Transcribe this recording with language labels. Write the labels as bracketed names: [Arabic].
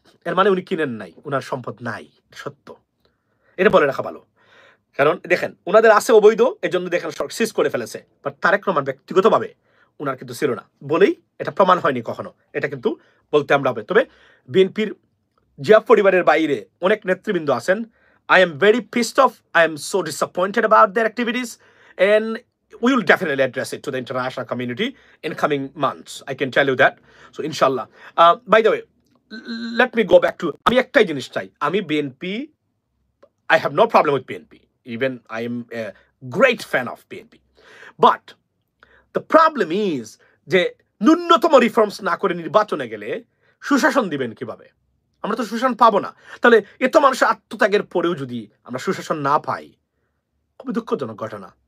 [Bangla] এর মানে উনি কিনেন নাই, উনার সম্পদ নাই, সত্য। এটা বলে রাখা ভালো। কারণ দেখেন উনাদের আছে অবৈধ, এজন্য দেখেন সিজ করে ফেলেছে। বাট তারেক রহমান ব্যক্তিগতভাবে উনার কিন্তু ছিল না বলেই এটা প্রমাণ হয়নি কখনো। এটা কিন্তু বলতে আমরা হবে। তবে বিএনপির জিয়া পরিবারের বাইরে অনেক নেতৃবৃন্দ আছেন। [English] I am very pissed off. I am so disappointed about their activities, and we will definitely address it to the international community in coming months. I can tell you that. So, inshallah. By the way, let me go back to [Bangla] আমি একটাই জিনিস চাই। আমি BNP, [English] I have no problem with BNP. Even I am a great fan of BNP. But the problem is [Bangla] যে ন্যূনতম reforms না করে নির্বাচনে গেলে সুশাসন দিবেন কিভাবে? আমরা তো সুশাসন পাবো না। তাহলে এত মানুষের আত্মত্যাগের পরেও যদি আমরা সুশাসন না পাই, খুবই দুঃখজনক ঘটনা।